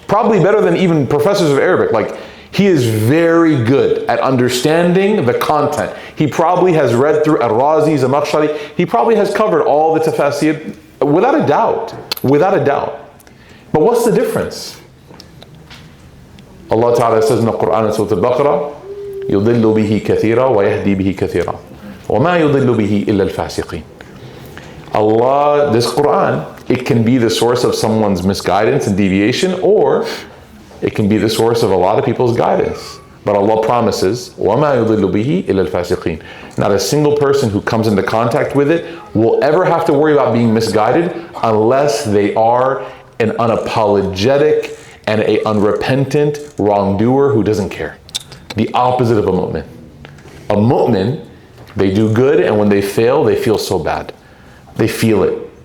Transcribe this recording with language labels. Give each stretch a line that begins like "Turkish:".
English: Probably better than even professors of Arabic. Like, he is very good at understanding the content. He probably has read through Al-Razi, Zamakhshari. He probably has covered all the tafasir without a doubt. Without a doubt. But what's the difference? Allah Ta'ala says in the Qur'an in Surah Al-Baqarah,
Arabic: يُضِلُّ بِهِ كَثِيرًا وَيَهْدِي بِهِ كَثِيرًا وَمَا يُضِلُّ بِهِ إِلَّا الْفَاسِقِينَ.
English: Allah, this Qur'an, it can be the source of someone's misguidance and deviation, or it can be the source of a lot of people's guidance. But Allah promises,
Arabic: وَمَا يُضِلُّ بِهِ إِلَّا الْفَاسِقِينَ.
English: Not a single person who comes into contact with it will ever have to worry about being misguided unless they are an unapologetic and an unrepentant wrongdoer who doesn't care. The opposite of a mu'min. A mu'min, they do good, and when they fail, they feel so bad. They feel it.